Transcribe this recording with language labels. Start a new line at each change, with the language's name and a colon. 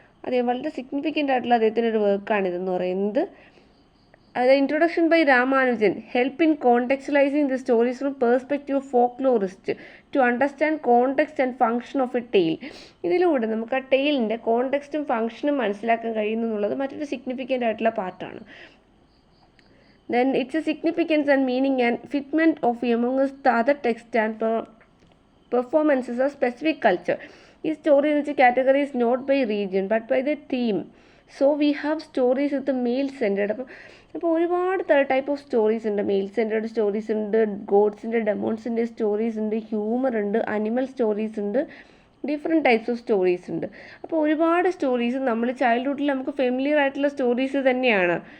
Malayalam: അദ്ദേഹം വളരെ സിഗ്നിഫിക്കൻ്റ് ആയിട്ടുള്ള അദ്ദേഹത്തിൻ്റെ ഒരു വർക്കാണിതെന്ന് പറയുന്നത്. അത്
English: Introduction by Ramanujan help in contextualizing the stories from perspective of folklorist to understand context and function of a tale.
Malayalam: ഇതിലൂടെ നമുക്ക് ആ ടെയിലിൻ്റെ കോണ്ടെക്സ്റ്റും ഫംഗ്ഷനും മനസ്സിലാക്കാൻ കഴിയുന്നു എന്നുള്ളത് മറ്റൊരു സിഗ്നിഫിക്കൻ്റ് ആയിട്ടുള്ള പാർട്ടാണ്.
English: Then its significance and meaning and fitment of amongst the other text and performances of specific culture. This story in which category is not by region but by the theme. So we have stories with the male centered.
Malayalam: അപ്പോൾ ഒരുപാട് type of stories ഉണ്ട്. Mail centred stories ഉണ്ട്, ഗോഡ്സിൻ്റെ ഡെമോൺസിൻ്റെ stories ഉണ്ട്, humour ഉണ്ട്, animal stories ഉണ്ട്, different types of stories ഉണ്ട്. അപ്പോൾ ഒരുപാട് സ്റ്റോറീസ് നമ്മൾ ചൈൽഡ്ഹുഡിൽ നമുക്ക് ഫെമിലിയർ ആയിട്ടുള്ള സ്റ്റോറീസ് തന്നെയാണ്.